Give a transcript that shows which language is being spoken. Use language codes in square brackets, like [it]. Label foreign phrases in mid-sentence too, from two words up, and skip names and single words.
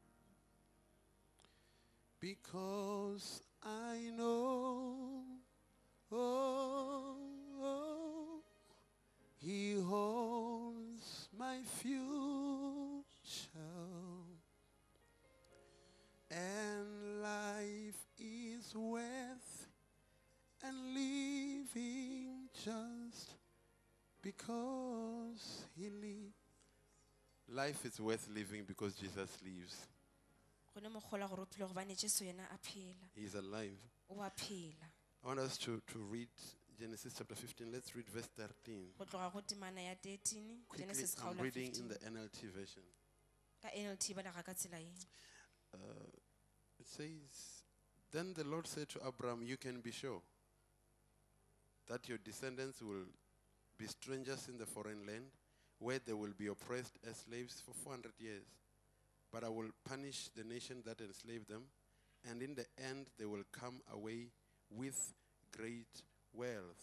[en] Because I know, He holds my future, and life is worth and living just because He lives. Life is worth living because Jesus lives. [nso] Go ne mogola gore o phele gobane Jesu yena a phela. [en] He is alive. [nso] O a phela. [en] I want us to read Genesis chapter 15. Let's read verse 13. [nso] Go tloga go temana ya 13, [en] Quickly, Genesis I'm [nso] kgaolo [en] reading [nso] 15. [en] in the NLT version. [nso] Ka NLT ba lega ka tsela e. [en] It says, then the Lord said to Abraham, you can be sure that your descendants will be strangers in the foreign land, where they will be oppressed as slaves for 400 years. But I will punish the nation that enslaved them, and in the end they will come away with great wealth.